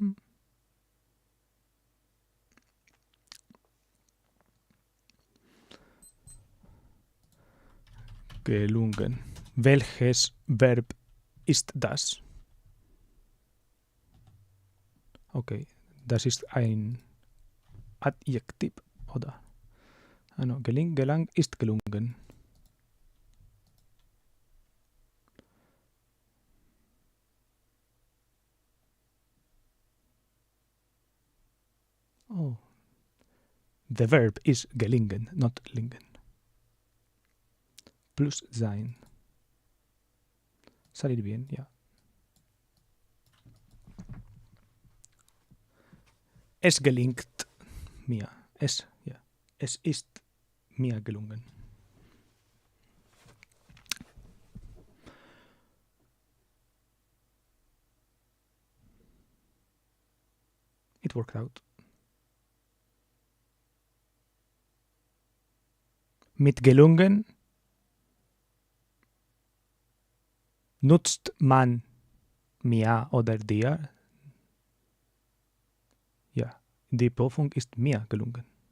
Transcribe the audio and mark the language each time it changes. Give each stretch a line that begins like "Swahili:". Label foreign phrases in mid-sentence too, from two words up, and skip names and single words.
German: Gelungen. Welches Verb ist das? Okay, das ist ein Adjektiv, oder? Also, gelang ist gelungen. Oh.
English: The verb is gelingen, not lingen.
German: Plus sein.
Spanish: Salir bien,
German: ja. Es gelingt mir. Es ist mir gelungen.
English: It worked out.
German: Mit gelungen nutzt man mir oder dir. Ja, die Prüfung ist mir gelungen.